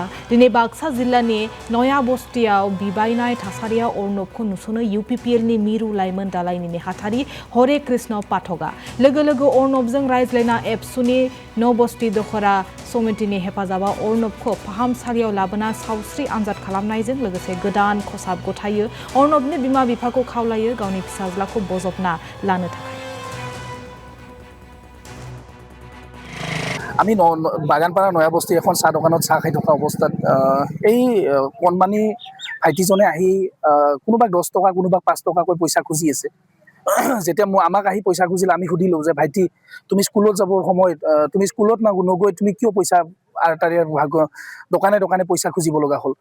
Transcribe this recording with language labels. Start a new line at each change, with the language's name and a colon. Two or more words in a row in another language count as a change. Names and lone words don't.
Bodo: दिनै बाक्सा जिल्लानि नया बस्तियाव बिबायनाय थासारियाव अर्नबखौ नुसनो UPPLनि मिरु लाइमोन दालायनि नेहाथारि हरे कृष्ण पाठकआ। लोगो लोगो अर्नबजों रायज्लायना एबसुनि नबस्ति दखरा समितिनि हेफाजाबाव अर्नबखौ फाहामसालियाव लाबोना सावस्रि आनजाद खालामनायजों लोगोसे गोदान खसाब गथायो। अर्नबनि बिमा बिफाखौ खावलायो गावनि फिसाज्लाखौ बजबना लानो थाखाय।
Assamese: আমি বাগানপাৰা নয়া বস্তি এখন চাহ দোকানত চাহ খাই থকা অৱস্থাত এই কণমানি ভাইটিজনে আহি কোনোবাক 10 টকা কোনোবাক 5 টকাকৈ পইচা খুজি আছে। যেতিয়া আমাক আহি পইচা খুজিলে আমি সুধিলোঁ যে ভাইটি তুমি স্কুলত যাবৰ সময়ত তুমি স্কুলত নগৈ তুমি কিয় পইচা আৰতাৰি দোকানে দোকানে পইচা খুজিব লগা হ'ল।